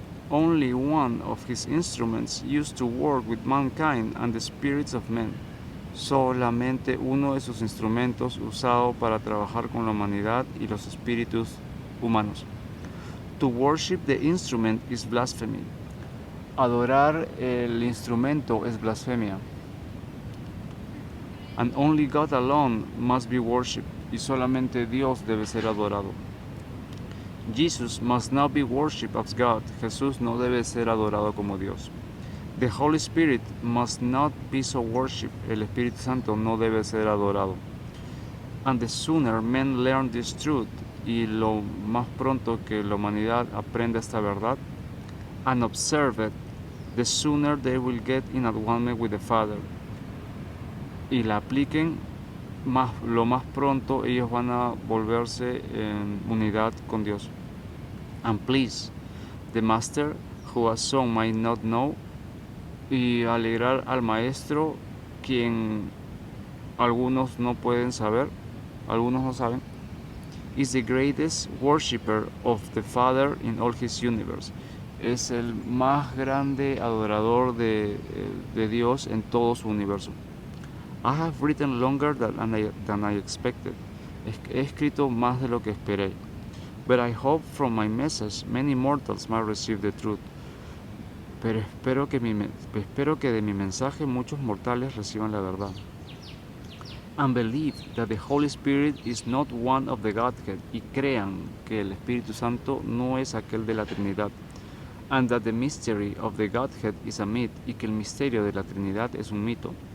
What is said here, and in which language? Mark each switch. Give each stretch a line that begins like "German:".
English: Only one of his instruments used to work with mankind and the spirits of men.
Spanish: Solamente uno de sus instrumentos usado para trabajar con la humanidad y los espíritus humanos.
English: To worship the instrument is blasphemy.
Spanish: Adorar el instrumento es blasfemia.
English: And only God alone must be worshipped.
Spanish: Y solamente Dios debe ser adorado.
English: Jesus must not be worshipped as God.
Spanish: Jesús no debe ser adorado como Dios.
English: The Holy Spirit must not be so worshipped.
Spanish: El Espíritu Santo no debe ser adorado.
English: And the sooner men learn this truth,
Spanish: y lo más pronto que la humanidad aprenda esta verdad,
English: and observe it, the sooner they will get in one with the Father.
Spanish: Y la apliquen, lo más pronto ellos van a volverse en unidad con Dios.
English: And please, the master who has some might not know,
Spanish: y alegrar al maestro quien algunos no pueden saber, algunos no saben,
English: is the greatest worshipper of the Father in all his universe.
Spanish: Es el más grande adorador de Dios en todo su universo.
English: I have written longer than I expected.
Spanish: He escrito más de lo que esperé.
English: But I hope from my message many mortals might receive the truth.
Spanish: Pero espero que de mi mensaje muchos mortales reciban la verdad.
English: And believe that the Holy Spirit is not one of the Godhead.
Spanish: Y crean que el Espíritu Santo no es aquel de la Trinidad.
English: And that the mystery of the Godhead is a myth.
Spanish: Y que el misterio de la Trinidad es un mito.